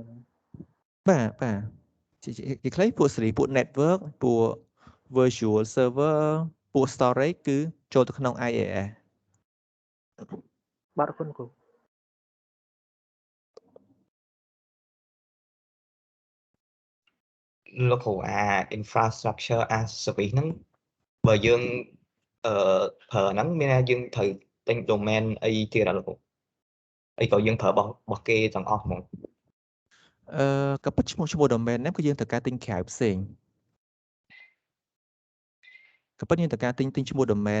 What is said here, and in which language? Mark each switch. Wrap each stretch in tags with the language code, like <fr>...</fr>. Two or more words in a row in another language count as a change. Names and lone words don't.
<km>បាទជាខ្លីពួកសេរីពួក network ពួក</km> <en>virtual server</en> <km>ពួក storage គឺចូលទៅក្នុង IaaS បាទអរគុណគ្រូ លោកគ្រូអា</km> <en>infrastructure as service</en> <km>ហ្នឹងបើយើងប្រើហ្នឹងមានថាយើងត្រូវទិញ domain អីទៀតអត់លោកគ្រូអីក៏យើងប្រើរបស់គេទាំងអស់ហ្មង ក៏ពិតឈ្មោះ domain ហ្នឹងគឺយើងត្រូវការទិញក្រៅផ្សេងក៏ពិតយើងត្រូវការទិញឈ្មោះ domain</km>